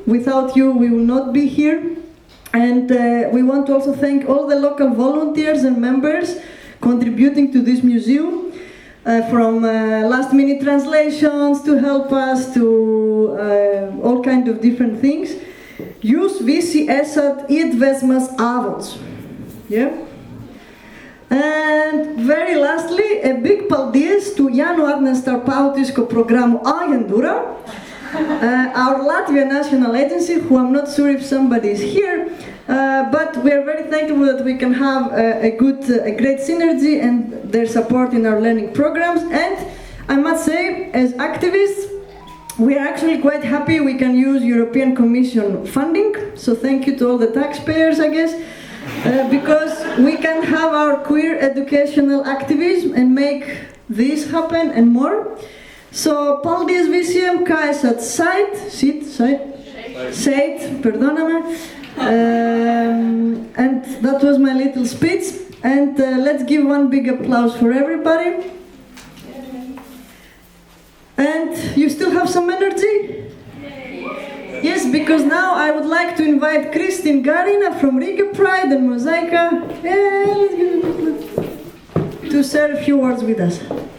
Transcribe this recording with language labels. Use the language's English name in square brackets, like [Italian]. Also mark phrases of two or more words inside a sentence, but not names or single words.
[English] Without you, we will not be here. And we want to also thank all the local volunteers and members contributing to this museum. From last-minute translations to help us to all kinds of different things. [Latvian] Jūs visi esat iedvesmas avots. [English] Yeah? And very lastly, a big paldies to Jānu Agnēs starptautisko programmu aģentūra, our Latvian national agency, who I'm not sure if somebody is here, but we are very thankful that we can have a great synergy and their support in our learning programs. And I must say, as activists, we are actually quite happy we can use European Commission funding. So thank you to all the taxpayers, I guess, because we can have our queer educational activism and make this happen and more. So, [Latvian] paldies visiem, kā esat šeit, perdoname. [English] And that was my little speech. And let's give one big applause for everybody. And you still have some energy? Yes, because now I would like to invite Kristine Garina from Riga Pride and Mozaika to share a few words with us.